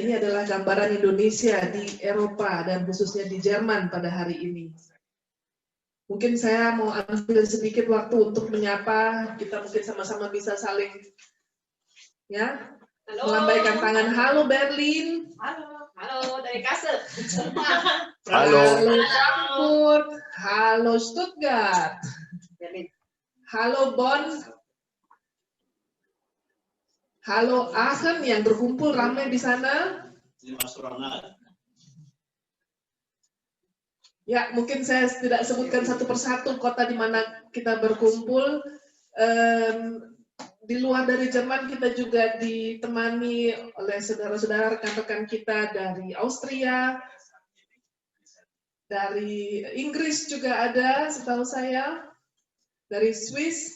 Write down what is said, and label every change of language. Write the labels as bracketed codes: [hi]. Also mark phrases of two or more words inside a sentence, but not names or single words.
[id] Ini adalah gambaran Indonesia di Eropa dan khususnya di Jerman pada hari ini. Mungkin saya mau ambil sedikit waktu untuk menyapa, kita mungkin sama-sama bisa saling melambaikan tangan. Halo Berlin. Halo dari Kassel. Halo Frankfurt. Halo Stuttgart. Halo Bonn. Halo Aachen yang berkumpul ramai di sana. Ya, mungkin saya tidak sebutkan satu persatu kota di mana kita berkumpul. Di luar dari Jerman kita juga ditemani oleh saudara-saudara rekan-rekan kita dari Austria, dari Inggris juga ada setahu saya, dari Swiss.